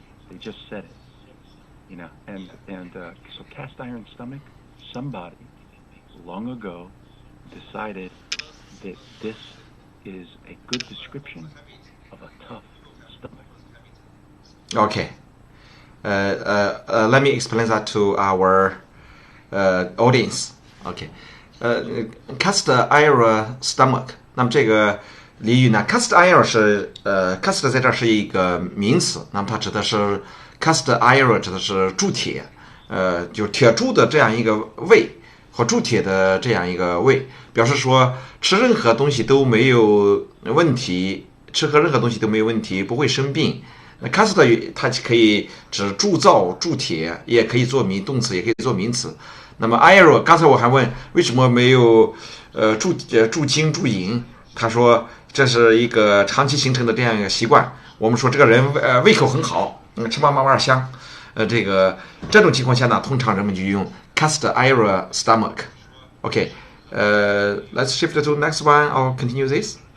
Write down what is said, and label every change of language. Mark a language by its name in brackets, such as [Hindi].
[English] They just said it. So cast iron stomach, somebody long ago decided that this is a good description of a tough stomach. Okay. Let me explain that to our audience. Okay. Cast iron stomach. [Chinese] 那么这个俚语呢 ，cast iron 是cast 在这儿是一个名词，那么它指的是 cast iron 指的是铸铁，就铁铸的这样一个胃或铸铁的这样一个胃，表示说吃任何东西都没有问题，吃喝任何东西都没有问题，不会生病。那 cast 它可以指铸造、铸铁，也可以做动词，也可以做名词。那么 iron 刚才我还问为什么没有铸金、铸银，他说这是一个长期形成的这样一个习惯。我们说这个人胃口很好，吃嘛嘛嘛香。这种情况下呢，通常人们就用 cast iron stomach. [English] Okay, let's shift to next one or continue this.